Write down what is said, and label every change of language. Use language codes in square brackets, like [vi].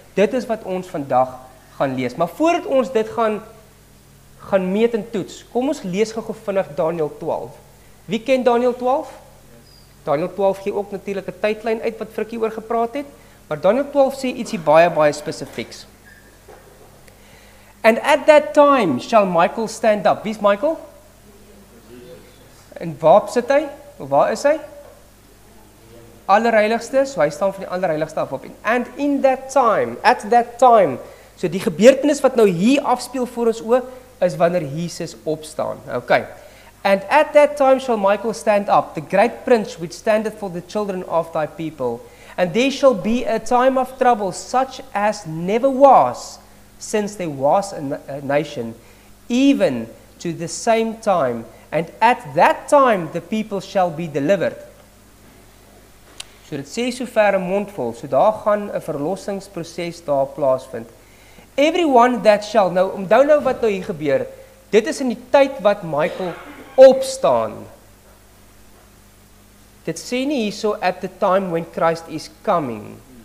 [af] Dit is wat ons vandag gaan lees. Maar voordat ons dit gaan meet en toets, kom ons lees gou vinnig Daniël 12. Wie ken Daniël 12? Daniël 12 gee ook natuurlik 'n tydlyn uit wat Frikkie oor gepraat het, maar Daniël 12 sê ietsie baie spesifieks. [en] And at that time shall Michael stand up. [af] Wie is Michael? En waar sit hy? Waar is hy? Allerheiligste, so hy staan van die allerheiligste af op. [en] And in that time, [af] at that time, so die gebeurtenis wat nou hier afspeel voor ons oë, is wanneer Jesus opstaan. Okay. [en] And at that time shall Michael stand up, the great prince which standeth for the children of thy people. And there shall be a time of trouble such as never was since there was a nation, even to the same time. And at that time the people shall be delivered. [af] So dit sê so ver 'n mondvol, so daar gaan 'n verlossingsproses daar plaasvind. [en] Everyone that shall, [af] nou, onthou nou wat nou hier gebeur, dit is in die tyd wat Michael opstaan. Dit sê nie hierso [en] at the time when Christ is coming.